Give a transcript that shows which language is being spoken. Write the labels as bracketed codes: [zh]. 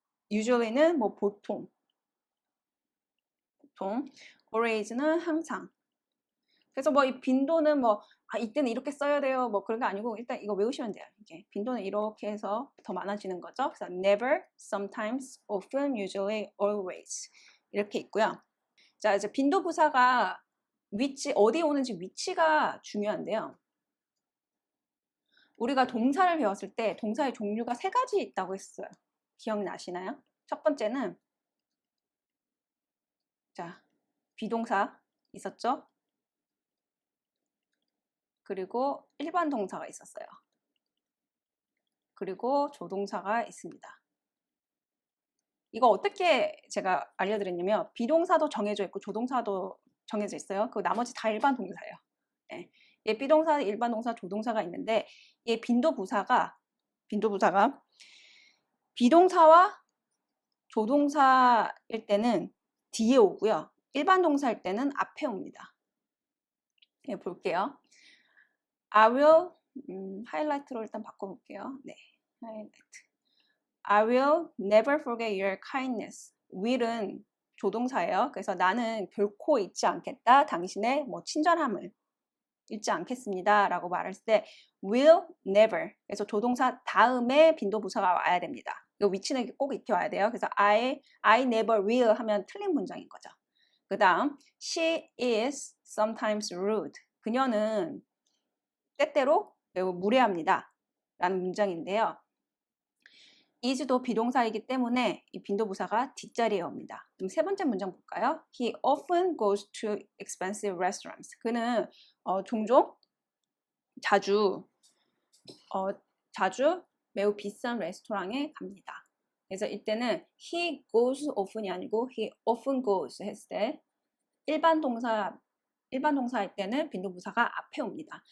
[ko] usually는 뭐 보통. always는 항상. 그래서 뭐 이 빈도는 뭐 이때는 이렇게 써야 돼요. 뭐 그런 게 아니고 일단 이거 외우시면 돼요. 이게 빈도는 이렇게 해서 더 많아지는 거죠. 그래서 never, sometimes, often, usually, always 이렇게 있고요. 자, 이제 빈도부사가 어디에 오는지 위치가 중요한데요. 우리가 동사를 배웠을 때 동사의 종류가 3가지 있다고 했어요. 기억나시나요? 첫 번째는 자, 비동사 있었죠? 그리고 일반 동사가 있었어요. 그리고 조동사가 있습니다. 이거 어떻게 제가 알려드렸냐면 비동사도 정해져 있고 조동사도 정해져 있어요. 그 나머지 다 일반 동사예요. 네. 비동사, 일반 동사, 조동사가 있는데 이 빈도부사가 비동사와 조동사일 때는 뒤에 오고요. 일반 동사일 때는 앞에 옵니다. 네, 볼게요. I will 하이라이트로 일단 바꿔볼게요. 네, 하이라이트. [en] I will never forget your kindness. [ko] will은 조동사예요. 그래서 나는 결코 잊지 않겠다. 당신의 뭐 친절함을 잊지 않겠습니다. 라고 말할 때 will never. 그래서 조동사 다음에 빈도부사가 와야 됩니다. 이 위치는 꼭 익혀와야 돼요. 그래서 [en] I never will [ko] 하면 틀린 문장인 거죠. 그 다음 [en] she is sometimes rude. [ko] 그녀는 때때로 매우 무례합니다. 라는 문장인데요. is도 비동사이기 때문에 이 빈도부사가 뒷자리에 옵니다. 그럼 세 번째 문장 볼까요? [en] He often goes to expensive restaurants. [ko] 그는 종종 자주 매우 비싼 레스토랑에 갑니다. 그래서 이때는 [en] he goes often [ko] 이 아니고 [en] he often goes [ko] 했을 때 일반 동사일 때는 빈도부사가 앞에 옵니다.